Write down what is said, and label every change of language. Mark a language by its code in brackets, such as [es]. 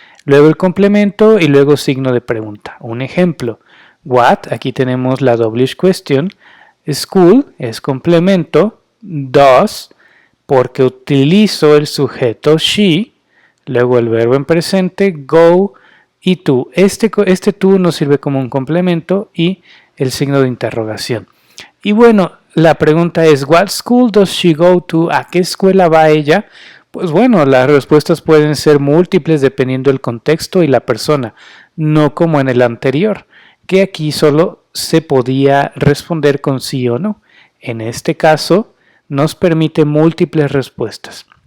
[es] Luego el complemento y luego signo de pregunta. Un ejemplo, what, aquí tenemos la WH question, school es complemento, does, porque utilizo el sujeto she, luego el verbo en presente, go y to. Este to nos sirve como un complemento y el signo de interrogación. Y bueno, la pregunta es, [en] what school does she go to? [es] ¿A qué escuela va ella? Pues bueno, las respuestas pueden ser múltiples dependiendo del contexto y la persona, no como en el anterior, que aquí solo se podía responder con sí o no. En este caso, nos permite múltiples respuestas.